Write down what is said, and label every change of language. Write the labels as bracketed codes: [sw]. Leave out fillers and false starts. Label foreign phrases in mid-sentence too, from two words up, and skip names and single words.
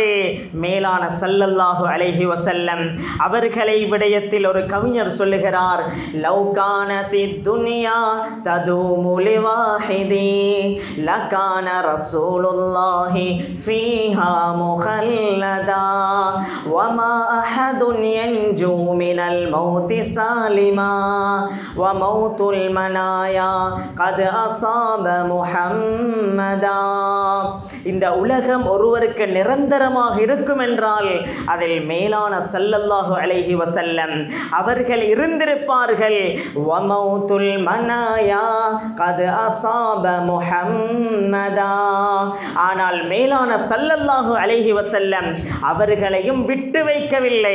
[ar] மேலான صلى الله عليه وسلم [ta] அவர்களை விடயத்தில் ஒரு கவிஞர் சொல்லுகிறார், [ar] لو كانت الدنيا تدوم لواحد لكان رسول الله فيها مخلدا وما أحد ينجو من الموت سالما وموت المنايا قد أصاب محمدا. [ta] இந்த உலகம் ஒருவருக்கு நிரந்தரமாக இருக்கும் என்றால் அதில் மேலான [ar] صلى الله عليه وسلم [ta] அவர்கள் இருந்திருப்பார்கள். [ar] وموت المنايا قد أصاب محمدا. [ta] ஆனால் மேலான [ar] صلى الله عليه وسلم [ta] அவர்களையும் விட்டு வைக்கவில்லை.